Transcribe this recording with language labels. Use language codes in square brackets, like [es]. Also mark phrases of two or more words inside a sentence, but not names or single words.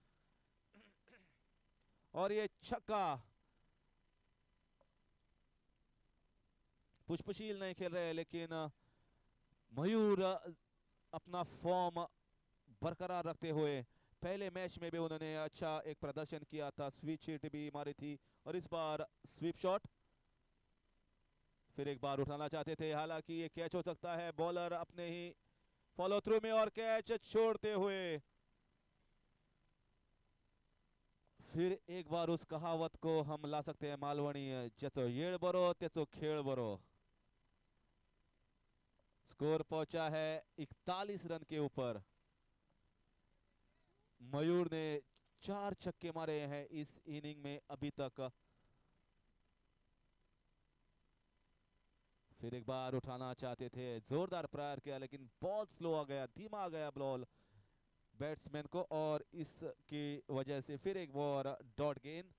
[hi] और ये छक्का पुष्पशील नहीं खेल रहे लेकिन मयूर अपना फॉर्म बरकरार रखते हुए, पहले मैच में भी उन्होंने अच्छा एक प्रदर्शन किया था, [en] sweep sheet [hi] भी मारी थी और इस बार [en] sweep shot. [hi] फिर एक बार उठाना चाहते थे, हालांकि ये कैच हो सकता है, बॉलर अपने ही [en] follow through [hi] में और कैच छोड़ते हुए। फिर एक बार उस कहावत को हम ला सकते हैं मालवणी, [kok] ज्याचो येळ बरो त्याचो खेळ बरो। [hi] स्कोर पहुंचा है 41 रन के ऊपर। मयूर ने 4 छक्के मारे हैं इस इनिंग में अभी तक। फिर एक बार उठाना चाहते थे, जोरदार प्रहार किया लेकिन बॉल स्लो आ गया, धीमा आ गया बॉल बैट्समैन को और इसकी वजह से फिर एक बार डॉट गेंद।